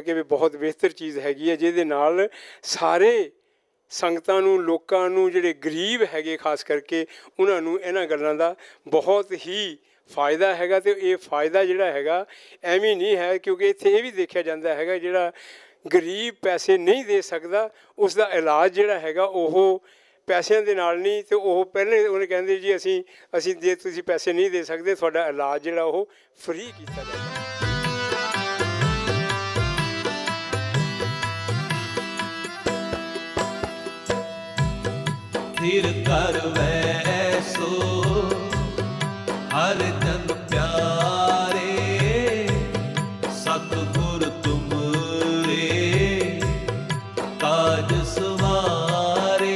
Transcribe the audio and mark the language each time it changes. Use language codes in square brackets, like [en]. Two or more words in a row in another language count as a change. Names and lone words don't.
[pa] ਕਿ ਵੀ ਬਹੁਤ ਬਿਹਤਰ ਚੀਜ਼ ਹੈਗੀ ਹੈ ਜਿਹਦੇ ਨਾਲ ਸਾਰੇ ਸੰਗਤਾਂ ਨੂੰ ਲੋਕਾਂ ਨੂੰ ਜਿਹੜੇ ਗਰੀਬ ਹੈਗੇ ਖਾਸ ਕਰਕੇ ਉਹਨਾਂ ਨੂੰ ਇਹਨਾਂ ਗੱਲਾਂ ਦਾ ਬਹੁਤ ਹੀ ਫਾਇਦਾ ਹੈਗਾ ਅਤੇ ਇਹ ਫਾਇਦਾ ਜਿਹੜਾ ਹੈਗਾ ਐਵੇਂ ਨਹੀਂ ਹੈ ਕਿਉਂਕਿ ਇੱਥੇ ਇਹ ਵੀ ਦੇਖਿਆ ਜਾਂਦਾ ਹੈਗਾ ਜਿਹੜਾ ਗਰੀਬ ਪੈਸੇ ਨਹੀਂ ਦੇ ਸਕਦਾ ਉਸ ਦਾ ਇਲਾਜ ਜਿਹੜਾ ਹੈਗਾ ਉਹ ਪੈਸਿਆਂ ਦੇ ਨਾਲ ਨਹੀਂ, ਤੇ ਉਹ ਪਹਿਲੇ ਉਹਨੇ ਕਹਿੰਦੇ ਜੀ ਅਸੀਂ ਜੇ ਤੁਸੀਂ ਪੈਸੇ ਨਹੀਂ ਦੇ ਸਕਦੇ ਤੁਹਾਡਾ ਇਲਾਜ ਜਿਹੜਾ ਉਹ ਫ੍ਰੀ ਕੀਤਾ ਜਾਂਦਾ। [hi] फिर कर वैसो हर जन प्यारे सतगुर तुमरे काज सवारे।